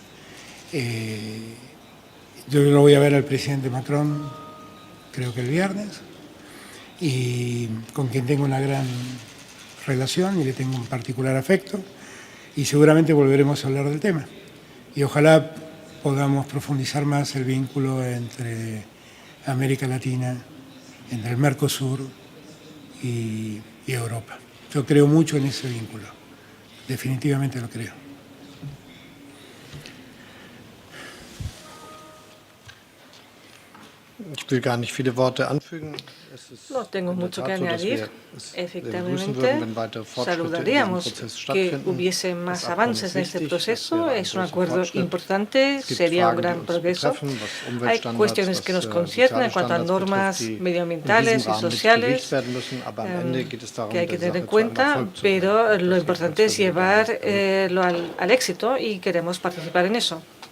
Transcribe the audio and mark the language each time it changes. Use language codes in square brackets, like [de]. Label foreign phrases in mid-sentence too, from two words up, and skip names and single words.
[es] Yo lo voy a ver al presidente Macron, creo que el viernes, y con quien tengo una gran relación y le tengo un particular afecto, y seguramente volveremos a hablar del tema. Y ojalá podamos profundizar más el vínculo entre América Latina, entre el Mercosur y Europa. Yo creo mucho en ese vínculo, definitivamente lo creo. [de] Ich will gar nicht viele Worte anfügen. [es] No tengo mucho que añadir. Efectivamente, saludaríamos que hubiese más avances en este proceso. Es un acuerdo importante, sería un gran progreso. Hay cuestiones que nos conciernen en cuanto a normas medioambientales y sociales que hay que tener en cuenta, pero lo importante es llevarlo al éxito y queremos participar en eso.